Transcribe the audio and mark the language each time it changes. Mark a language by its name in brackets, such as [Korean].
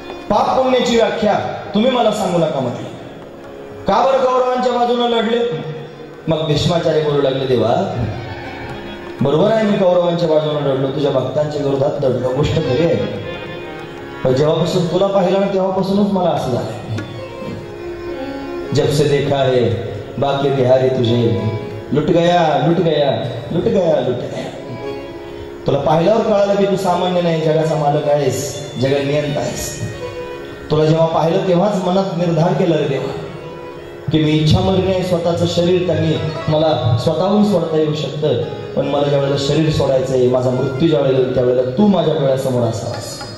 [Marathi] पाप पुण्याची व्याख्या तुम्ही मला सांगू नका म्हटलं. का बरं कौरवांच्या बाजूने लढले? मग भीष्माचार्य बोलू लागले, देवा बरोबर आहे, मी कौरवांच्या बाजूने लढलो, तुझ्या भक्तांच्या विरोधात लढलो, गोष्ट खरी आहे. पण जेव्हापासून तुला पाहिलं ना तेव्हापासूनच मला असं झालंय. [Hindi] जब से देखा है बाकी बिहारी तुझे, लुट गया लुट गया लुट गया लुट गया. [Marathi] तुला पाहिल्यावर कळालं की तू सामान्य नाही, जगाचा मालक आहेस, जगनियंत आहेस. तुला जेव्हा पाहिलं तेव्हाच मनात निर्धार केला रे देवा की मी इच्छा मरणे आहे. स्वतःचं शरीर त्यांनी मला स्वतःहून सोडता येऊ शकतं, पण मला ज्या वेळेला शरीर सोडायचंय, माझा मृत्यू ज्या वेळेला त्यावेळेला तू माझ्या डोळ्यासमोर असावास.